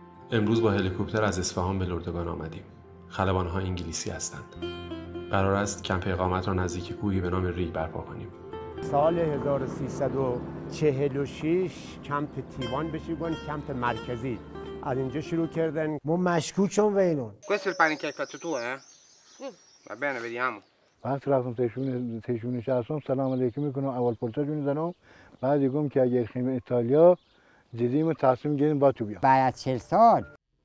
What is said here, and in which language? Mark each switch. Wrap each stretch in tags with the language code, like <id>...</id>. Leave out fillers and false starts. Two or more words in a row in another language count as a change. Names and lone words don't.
<fa>امروز با هلیکوپتر از اصفهان به لردگان آمدیم. خلبان‌ها انگلیسی هستند. قرار است کمپ اقامت را نزدیک کوهی به نام ریگ برپا کنیم. سال 1346 کمپ تیوان بشیگون کمپ مرکزی از اینجا شروع کردن.</fa> <bqi>ما مشکوکم وینون.</bqi> <it>Questo è il pane che hai fatto tu, eh? Va bene, vediamo.</it> <bqi>بعد رفتم تشون شهرستان سلام علیکم میکنم اول پرسه جون زنم بعد دیگم که اگر خیم ایتالیا دیدیم تصمیم گیریم با تو بیام.</bqi> <fa>بعد از 40 سال</fa>